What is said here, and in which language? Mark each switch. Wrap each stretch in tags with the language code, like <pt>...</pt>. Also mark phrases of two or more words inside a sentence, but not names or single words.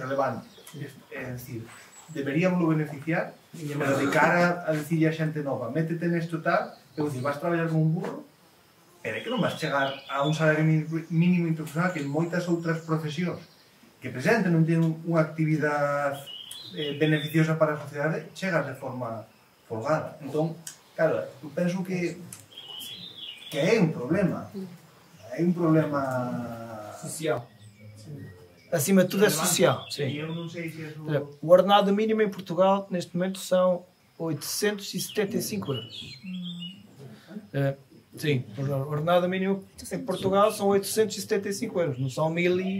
<gl>É dicir, deberíamoslo beneficiar Pero de cara a dicirle a xente nova, métete nesto tal, eu dicir, vas traballar como un burro, pero é que non vas chegar a un salario mínimo interprofesional que en moitas outras profesións que presente non teñen unha actividade beneficiosa para a sociedade, chegas de forma folgada. Entón, claro, eu penso que é un problema. É un problema social.</gl> <pt>Acima de tudo é social.</pt> <gl>E eu non sei se</gl> <pt>O ordenado mínimo em Portugal, neste momento, são 875 euros. Sim, o ordenado mínimo em Portugal são 875 euros, não são 1000 e...</pt>